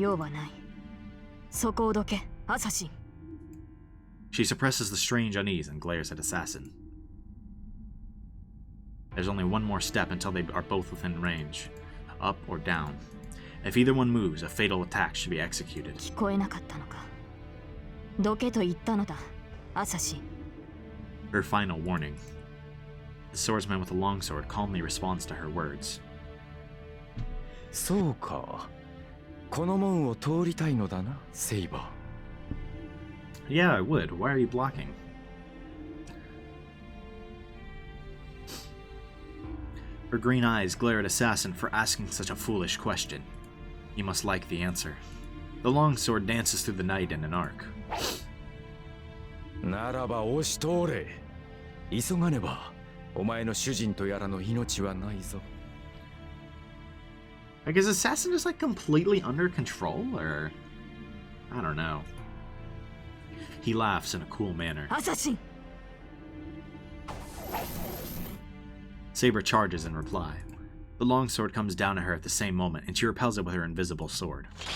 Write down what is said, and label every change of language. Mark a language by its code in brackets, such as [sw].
[ja] 用はない。そこをどけ、アサシン。 [en] She suppresses the strange unease and glares at Assassin. There's only one more step until they are both within range, up or down. If either one moves, a fatal attack should be executed. [ja] 聞こえなかったのか。どけと言ったのだ、アサシン。 [en] Her final warning. The swordsman with the longsword calmly responds to her words. [ja] そうか。この門を通りたいのだな、セイバー。 [en] Yeah, I would. Why are you blocking? Her green eyes glare at Assassin for asking such a foolish question. He must like the answer. The longsword dances through the night in an arc. [ja] ならば押し通れ。急がねば、お前の主人とやらの命はないぞ。 [en] Like, is Assassin just like completely under control, or I don't know. He laughs in a cool manner. [ja] アサシン [en] Saber charges in reply. The longsword comes down to her at the same moment, and she repels it with her invisible sword.